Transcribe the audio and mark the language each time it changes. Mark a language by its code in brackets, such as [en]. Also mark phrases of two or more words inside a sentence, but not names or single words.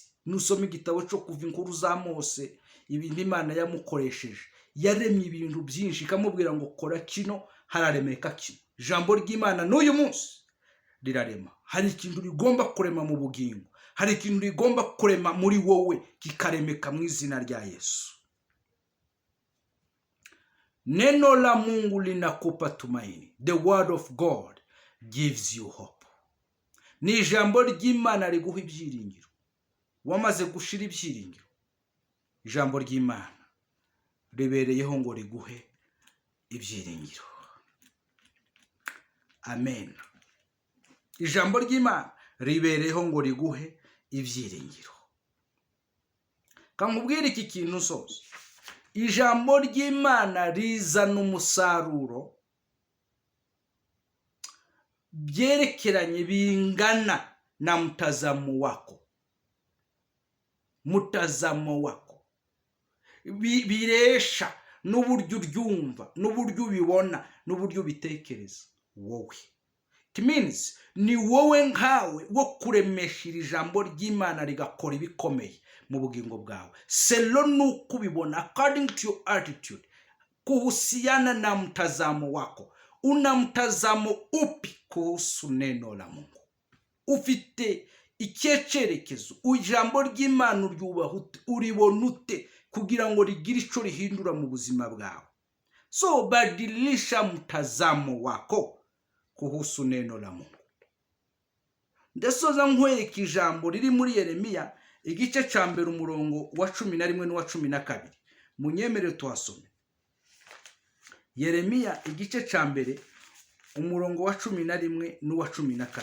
[rw] Nusoma igitabo cyo kuva inkuru za Mose, ibintu Imana yamukoresheje, yaremye ibintu byinshi ikamubwira ngo kora kino, hararemeka kino. Ijambo ry'Imana n'uyu munsi rirarema. Hari ikintu rigomba kurema mu bugingo, hari ikintu rigomba kurema muri wowe kikaremeka mu izina rya Yesu. [sw] Neno la Mungu linakupa tumaini. [en] The word of God gives you hope. [rw] Ni ijambo ry'Imana riguha ibyiringiro. Wamaze gushira ibyiringiro, ijambo ry'Imana ribereyeho ngo riguhe ibyiringiro. Amen. Ijambo ry'Imana ribereyeho ngo riguhe ibyiringiro. Kankubwira iki kintu sose. Ijambo ry'Imana rizana umusaruro byerekeranye bingana na [sw] mtazamo wako. Mtazamo wako [rw] biresha n'uburyo uryumva, n'uburyo ubibona, n'uburyo bitekereza wowe. [en] It means [rw] ni wowe nkawe wo kuremesha ijambo ry'Imana rigakora ibikomeye mu bugingo bwawe. Selo nuko ubibona [en] according to your attitude, [sw] kuhusiana na mtazamo wako. Una mtazamo upi kuhusu neno la Mungu? [rw] Ufite icyerekezo ijambo ry'Imana uryubahute, uribona ute kugira ngo rigire ico rihindura mu buzima bwawe? [sw] So badilisha mtazamo wako kuhusu neno la Mungu. [rw] Ndesoza nkwereka ijambo riri muri Yeremiya igice ca mbere umurongo wa 11 n'uwa 12. Munyemerere tuhasome. Yeremiya igice ca mbere umurongo wa 11 n'uwa 12.